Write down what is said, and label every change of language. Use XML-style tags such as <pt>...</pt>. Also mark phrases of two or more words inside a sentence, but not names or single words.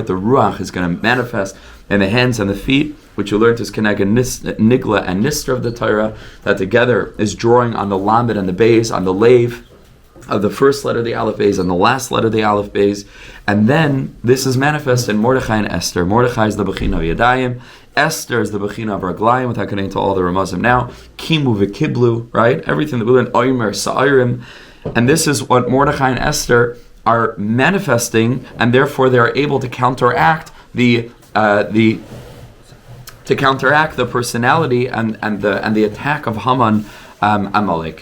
<en>The Ruach is going to manifest in the hands and the feet, which you learned is</en> <he>כנגד נגלה</he> <en>and Nistra of the Torah, that together is drawing on the Lamed and the Beis, on the Lev, of the first letter of the</en> <he>אלף בית</he> <en>and the last letter of the</en> <he>אלף בית.</he> <en>And then this is manifest in Mordechai and Esther. Mordechai is the Bechina of Yadayim. Esther is the Bechina of Raglayim, without getting into all the Ramazim now.</en> <he>קיימו וקיבלו,</he> <en>right? Everything that we learn, Omer, SHIURIM. And this is what Mordechai and Esther are manifesting, and therefore they are able to counteract the personality and the attack of Haman, Amalek.</en>